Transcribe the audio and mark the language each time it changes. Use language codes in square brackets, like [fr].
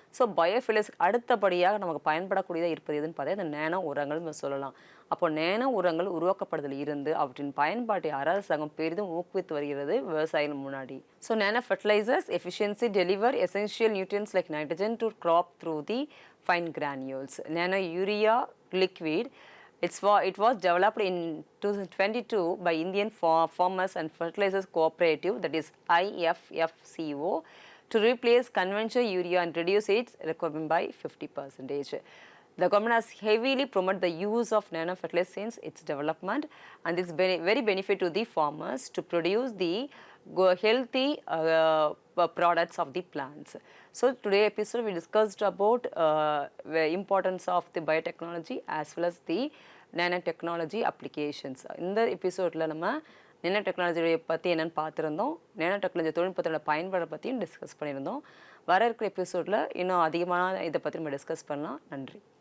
[ta] So bio ஃபெர்டிலைசருக்கு அடுத்தபடியாக நமக்கு பயன்படக்கூடியதாக இருப்பது எதுன்னு பார்த்தா இந்த நேனோ உரங்கள் நம்ம சொல்லலாம். அப்போ நேனோ உரங்கள் உருவாக்கப்படுதல் இருந்து அவற்றின் பயன்பாட்டை அரசாங்கம் பெரிதும் ஊக்குவித்து வருகிறது விவசாயிகள் முன்னாடி. [en] So nano fertilizers efficiency deliver essential nutrients like nitrogen to crop through the fine granules. Nano urea liquid. It was developed in 2022 by Indian Farmers and Fertilizers Cooperative, that is IFFCO, to replace conventional urea and reduce its requirement by 50%. The government has heavily promoted the use of nano fertilizers since its development, and it's very benefit to the farmers to produce the healthy products of the plants. So today episode we discussed about the importance of the biotechnology as well as the nanotechnology applications. [ta] இந்த எபிசோடில் நம்ம nano டெக்னாலஜியை பற்றி என்னென்னு பார்த்துருந்தோம், nano technology தொழில்நுட்பத்தோட பயன்பாடை பற்றியும் discuss பண்ணியிருந்தோம். வர இருக்கிற எபிசோடில் இன்னும் அதிகமான இதை பற்றி நம்ம டிஸ்கஸ் பண்ணலாம். நன்றி.